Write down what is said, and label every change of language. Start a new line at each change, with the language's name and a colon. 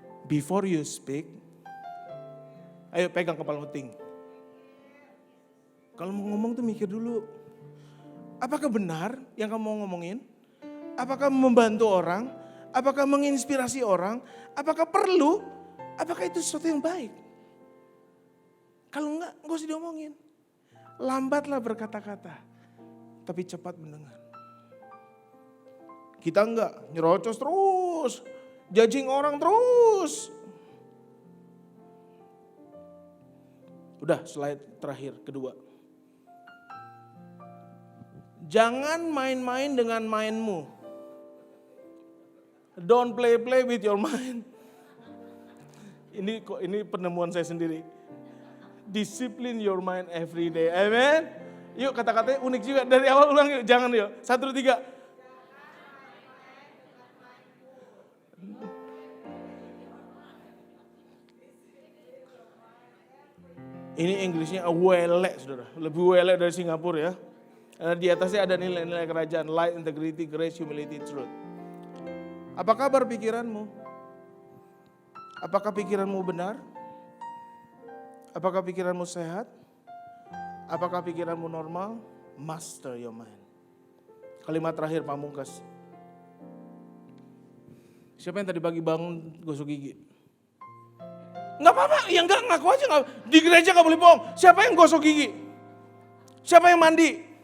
English: Before you speak,
Indonesian: ayo pegang kepala penting. Kalau mau ngomong tuh mikir dulu. Apakah benar yang kamu mau ngomongin? Apakah membantu orang? Apakah menginspirasi orang? Apakah perlu? Apakah itu sesuatu yang baik? Kalau enggak usah diomongin. Lambatlah berkata-kata, tapi cepat mendengar. Kita enggak nyerocos terus, judging orang terus. Udah slide terakhir, kedua. Jangan main-main dengan mindmu.
English: Don't play with your mind.
Indonesian: Ini penemuan saya sendiri.
English: Discipline your mind every day.
Indonesian: Amen. Yuk kata-katanya unik juga. Dari awal ulang yuk. Jangan yuk. 1, 2, 3. Ini Inggrisnya wele saudara. Lebih wele dari Singapura ya. Di atasnya ada nilai-nilai kerajaan.
English: Light, integrity, grace, humility, truth.
Indonesian: Apa kabar pikiranmu? Apakah pikiranmu benar? Apakah pikiranmu sehat? Apakah pikiranmu normal?
English: Master your mind.
Indonesian: Kalimat terakhir pamungkas. Siapa yang tadi pagi bangun gosok gigi? Enggak apa-apa, ya enggak ngaku aja. Enggak. Di gereja enggak boleh bohong. Siapa yang gosok gigi? Siapa yang mandi?